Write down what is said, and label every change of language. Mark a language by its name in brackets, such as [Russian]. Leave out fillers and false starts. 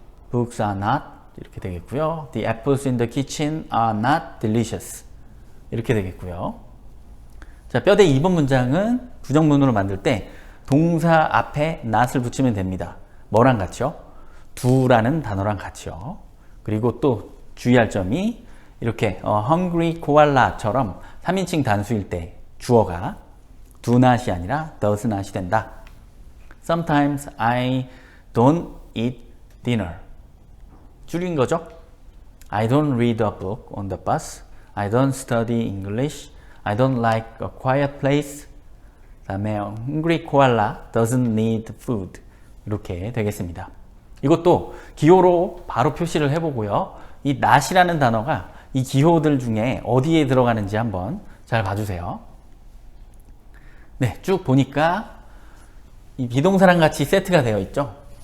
[English] Books are not 이렇게 되겠고요. The apples in the kitchen are not delicious. [Korean] 이렇게 되겠고요. 자, 뼈대 2번 문장은 부정문으로 만들 때 동사 앞에 not을 붙이면 됩니다. 뭐랑 같이요? 두라는 단어랑 같이요. 그리고 또 주의할 점이 이렇게 hungry koala처럼 3인칭 단수일 때 주어가 do not이 아니라 does not이 된다. [English] Sometimes I don't eat dinner. [Korean] 줄인 거죠. [English] I don't read a book on the bus. I don't study English. I don't like a quiet place. 다음에 hungry koala doesn't need food. [Korean] 이렇게 되겠습니다. 이것도 기호로 바로 표시를 해보고요. 이 not이라는 단어가 이 기호들 중에 어디에 들어가는지 한번 잘 봐주세요. 네, 쭉 보니까 이 비동사랑 같이 세트가 되어 있죠.